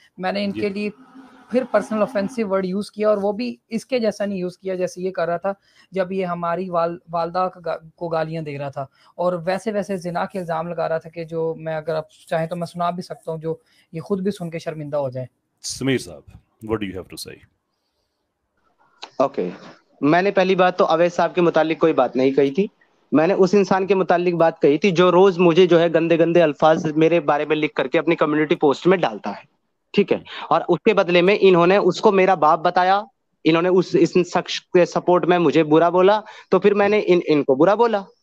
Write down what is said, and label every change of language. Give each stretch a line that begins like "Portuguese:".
Urdu: میں نے ان کے لیے پھر پرسنل آفینسو ورڈ یوز کیا, اور وہ بھی اس کے جیسا نہیں یوز کیا جیسے یہ کر رہا تھا جب یہ ہماری والدہ کو گالیاں دے رہا تھا, اور ویسے زنا کے الزام لگا رہا تھا کہ جو میں اگر آپ چاہیں تو میں سنا بھی سکتا ہوں, جو یہ خود بھی سن کے شرمندہ ہو جائے.
English: سمیر صاحب what do you have to say؟
Urdu: Okay, میں نے پہلی بات تو اویس صاحب کے متعلق کوئی بات نہیں کہی تھی. میں نے اس انسان کے متعلق بات کہی تھی جو روز مجھے جو ہے گندے الفاظ میرے بارے میں لکھ کر کے اپنی کمیونٹی پوسٹ میں ڈالتا ہے, ٹھیک ہے. اور اس کے بدلے میں انہوں نے اس کو میرا باپ بتایا, انہوں نے اس شخص کے سپورٹ میں مجھے برا بولا, تو پھر میں نے ان کو برا بولا.